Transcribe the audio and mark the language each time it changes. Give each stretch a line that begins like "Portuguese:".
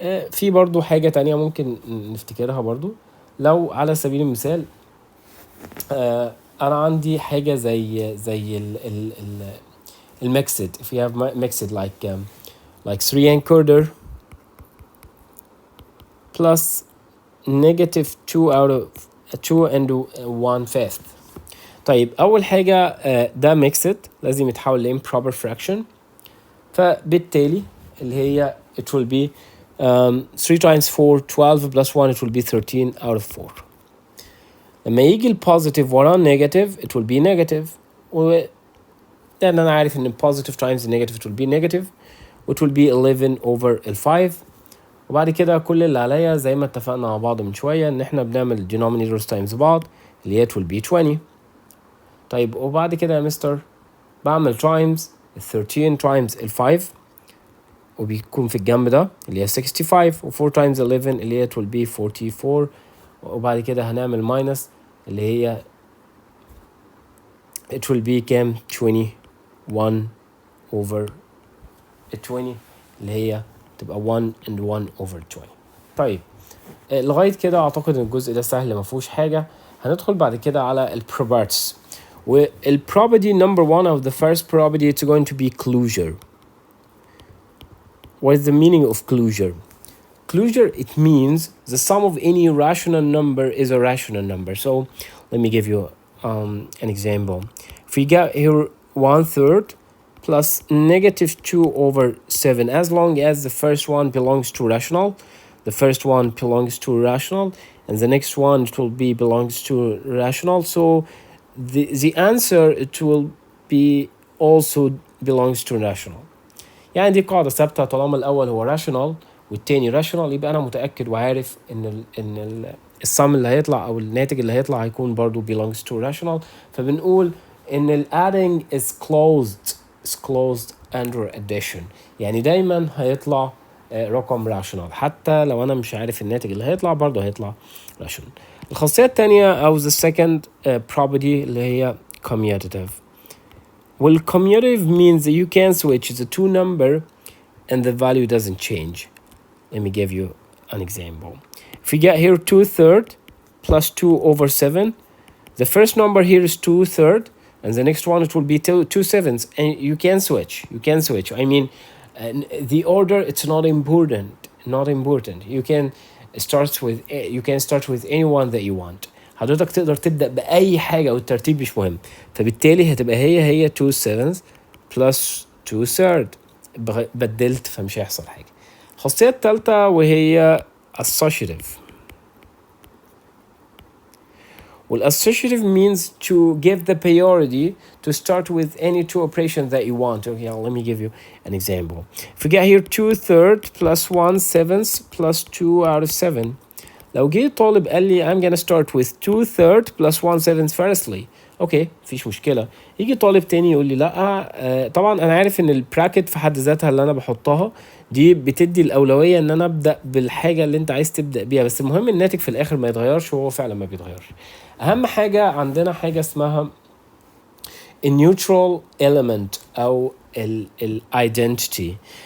Arabic: في برضو حاجة تانية ممكن نفتكرها برضو. لو على سبيل المثال أنا عندي حاجة زي الميكسد.
English: if you have mixed like 3 and 1/4 plus negative 2 out of 2 and 1/5.
Arabic: طيب أول حاجة ده
English: mixed
Arabic: لازم يتحول ل
English: improper fraction،
Arabic: فبالتالي اللي هي
English: it will be 3 times 4 12 plus 1 it will be 13 out of 4.
Arabic: لما يجي البوزيتيف وراه نيجاتيف
English: it will be negative،
Arabic: لأن أنا عارف إن
English: positive times negative it will be negative it will be 11 over 5.
Arabic: وبعد كده كل اللي عليا زي ما اتفقنا مع بعض من شوية إن إحنا بنعمل denominators times بعض اللي هي
English: it will be 20.
Arabic: طيب وبعد كده يا مستر بعمل times 13 times 5 وبيكون في الجنب ده اللي هي 65 و 4 times 11 اللي هي
English: it will be 44.
Arabic: وبعد كده هنعمل minus اللي هي
English: it will be
Arabic: كام 21 over 20 اللي هي تبقى 1 and 1 over 20. طيب لغاية كده أعتقد إن الجزء ده سهل ما فيهوش حاجة. هندخل بعد كده على البروبرتيز،
English: والproperty number 1 of the first property it's going to be closure. What is the meaning of closure? closure, it means the sum of any rational number is a rational number. So let me give you an example. If we get here 1/3 plus -2/7, as long as the first one belongs to rational, the first one belongs to rational, and the next one it will be belongs to rational. So the answer it will be also belongs to rational.
Arabic: يعني دي قاعدة ثابتة، طالما الأول هو rational والتاني rational يبقى أنا متأكد وعارف إن السم اللي هيطلع أو الناتج اللي هيطلع هيكون برضو
English: belongs to rational.
Arabic: فبنقول إن ال
English: adding is closed under addition،
Arabic: يعني دايما هيطلع رقم rational حتى لو أنا مش عارف الناتج اللي هيطلع برضو هيطلع rational. الخاصية التانية أو
English: the second property
Arabic: اللي هي commutative.
English: Well, commutative means that you can switch the two number and the value doesn't change. Let me give you an example. If we get here 2/3 plus 2/7, the first number here is 2/3 and the next one it will be 2/7, and you can switch. I mean, the order it's not important. You can start with any one that you want.
Arabic: حضرتك تقدر تبدأ بأي حاجة والترتيب مش مهم، فبالتالي هتبقى هي 2/7 plus 2/3. بدلت فمش هيحصل حاجة. الخاصية الثالثة وهي associative.
English: والassociative means to give the priority to start with any two operations that you want. Okay, let me give you an example. If we get here 2/3 plus 1/7 plus 2/7.
Arabic: لو جه طالب قال لي
English: I'm gonna start with 2/3 plus 1/7 firstly.
Arabic: اوكي مفيش مشكلة. يجي طالب تاني يقول لي لا طبعا انا عارف ان البراكت في حد ذاتها اللي انا بحطها دي بتدي الاولوية ان انا ابدأ بالحاجة اللي انت عايز تبدأ بيها، بس المهم الناتج في الاخر ما يتغيرش، وهو فعلا ما بيتغيرش. اهم حاجة عندنا حاجة اسمها النيوترال element او الايدنتيتي.